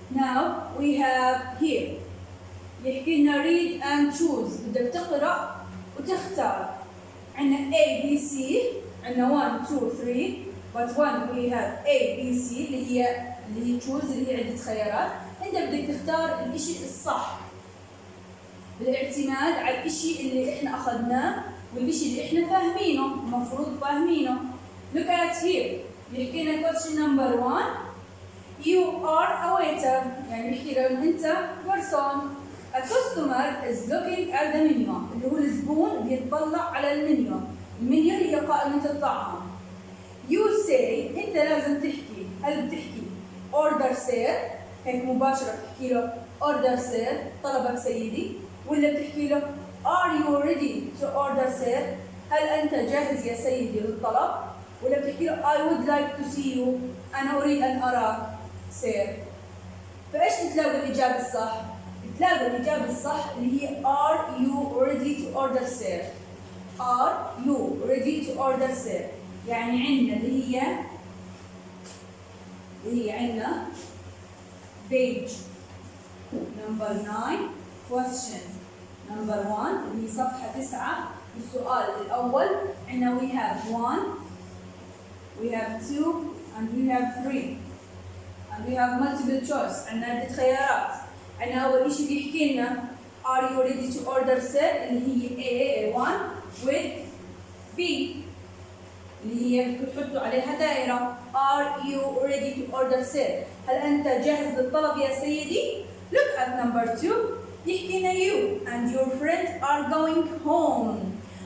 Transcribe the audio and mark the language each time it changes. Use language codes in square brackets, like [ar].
[en] Now we have here. [ar] يحكي لنا [en] read and choose. [ar] بدك تقرأ وتختار. عندنا A B C. عندنا 1 2 3. [en] But one we have A B C اللي هي choose اللي هي عدة خيارات. [ar] انت بدك تختار الشيء الصح بالاعتماد على الشيء اللي احنا اخذناه والشيء اللي احنا فاهمينه المفروض فاهمينه. [en] Look at here. [ar] بيحكي لنا [en] question number 1. You are a waiter. [ar] يعني بيحكي لنا انت person. [en] A customer is looking at the menu. [ar] اللي هو الزبون بيطلع على المنيو. المنيو اللي هي قائمة الطعام. You say انت لازم تحكي. هل بتحكي [en] order sir [ar] هيك مباشرة بتحكي له order sir طلبك سيدي ولا بتحكي له [en] are you ready to order sir [ar] هل أنت جاهز يا سيدي للطلب ولا بتحكي له [en] I would like to see you [ar] أنا أريد أن أراك sir. فإيش بتلاقوا الإجابة الصح؟ بتلاقوا الإجابة الصح اللي هي [en] are you ready to order sir. are you ready to order sir [ar] يعني عندنا اللي هي عندنا [en] page number 9 question number 1 [ar] اللي هي صفحة 9. السؤال الأول عندنا [en] we have 1 we have 2 and we have 3 and we have multiple choice. [ar] عندنا عدة خيارات. عندنا أول شيء بيحكي لنا [en] are you ready to order sir [ar] اللي هي A1 with B اللي هي بتحطوا عليها دائرة. [en] Are you ready to order sir؟ [ar] هل أنت جاهز للطلب يا سيدي؟ [en] Look at number 2. [ar] يحكي لنا [en] you and your friend are going home.